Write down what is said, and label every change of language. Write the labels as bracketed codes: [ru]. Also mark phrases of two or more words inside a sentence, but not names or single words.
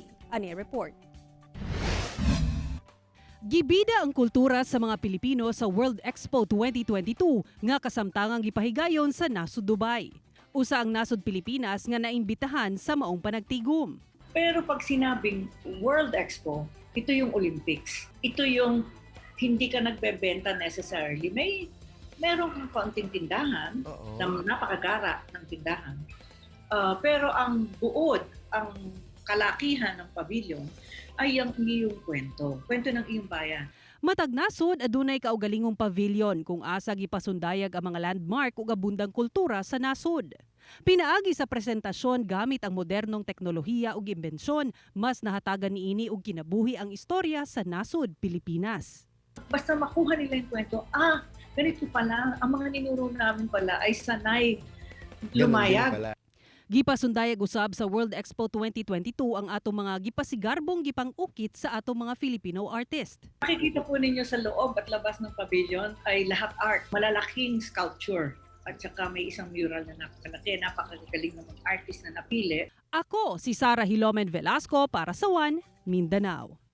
[ceb] Ani report. Gibida ang kultura sa mga Pilipino sa World Expo 2022 nga kasamtangang gipahigayon sa nasod, Dubai. Usa ang nasod Pilipinas nga naimbitahan sa maong panagtigom. [tl] Pero pag sinabing World Expo, ito yung Olympics. Ito yung hindi ka nagbebenta necessarily. Meron kang kaunting tindahan na napakagara ng tindahan. Pero ang buod, ang kalakihan ng pavilion ay ang iyong kwento ng iyong bayan. [ceb] Matag nasod adunay kaugalingong pavilion kung asa gipasundayag ang mga landmark ug abundang kultura sa nasod. Pinaagi sa presentasyon gamit ang modernong teknolohiya ug imbensyon, mas nahatagan niini og kinabuhi ang istorya sa nasod, Pilipinas. [tl] Basta makuha nila yung kwento, ganito pala, ang mga ninuro namin pala ay sanay lumayag. [ceb] Gipasundayag usab sa World Expo 2022 ang atong mga gipasigarbong gipang-ukit sa atong mga Filipino artist. [tl] Makikita po ninyo sa loob at labas ng pavilion ay lahat art, malalaking sculpture. At saka may isang mural na napakalaki, napakagaling ng mga artist na napili. Ako si Sarah Hilomen Velasco para sa One Mindanao.